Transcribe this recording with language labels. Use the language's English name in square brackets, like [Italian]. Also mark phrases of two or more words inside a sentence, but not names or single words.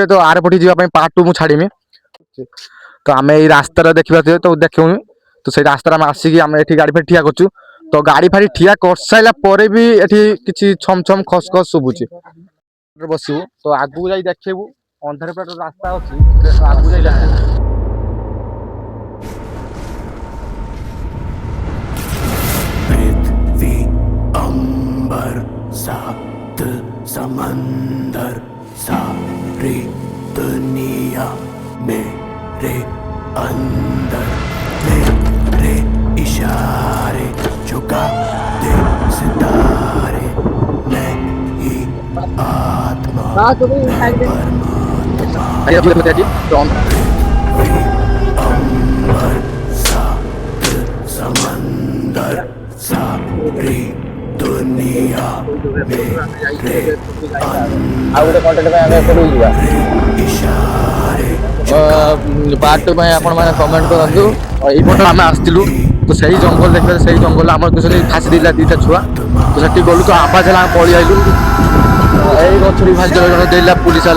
[Odia] ତ ଆର ପଟେ ଯିବା ପାଇଁ ପାର୍ଟ 2 ମୁଁ ଛାଡିମି। ତ ଆମେ ଏଇ ରାସ୍ତାରେ ଦେଖିବା ତ ଦେଖୁନି। ତ ସେଇ ରାସ୍ତାରେ ଆମେ ଆସିକି ଆମେ ଏଠି ଗାଡି ଫାଡି ଠିଆ କରୁଛୁ। ତ ଗାଡି ଫାଡି ଠିଆ କରିସାରିଲା ପରେ ବି ଏଠି କିଛି ଛମ ଛମ ଖସ ଖସ ଶୁଭୁଛି। ବସିବୁ ତ ଆଗକୁ ଯାଇ ଦେଖିବୁ ଅନ୍ଧାର ପଟ ରାସ୍ତା ଅଛି ଆଗକୁ ଯାଇ ଦେଖିବୁ। [Hindi] पृथ्वी अंबर सात समंदर सारी दुनिया मेरे अंदर मेरे इशारे झुका दे सितारे मैं ही आत्मा मैं परमात्मा अंबर सात समंदर सारी दुनिया मेरे [Odia] ଆଉ ଗୋଟେ କଣ୍ଟେଣ୍ଟ ପାଇଁ ଆମେ ଏପଟକୁ ଯିବା [Hindi] इशारे [Odia] ପାର୍ଟ 2 ପାଇଁ ଆପଣ ମାନେ କମେଣ୍ଟ କରନ୍ତୁ। ଏଇପଟେ ଆମେ ଆସିଥିଲୁ ତ ସେଇ ଜଙ୍ଗଲ ଦେଖିବା। ସେଇ ଜଙ୍ଗଲ ଆମର ଫାସି ଦେଇଥିଲା 2ଟା ଛୁଆ। ତ ସେଠି ଗଲୁ ତ ଆବାଜ ହେଲା ଆମେ ପଳେଇ ଆଇଲୁ। ଏଇ ଗଛରୁ ଭାସି ଜଣେ ଦେଇଲା ପୁଲିସ ହେଲା।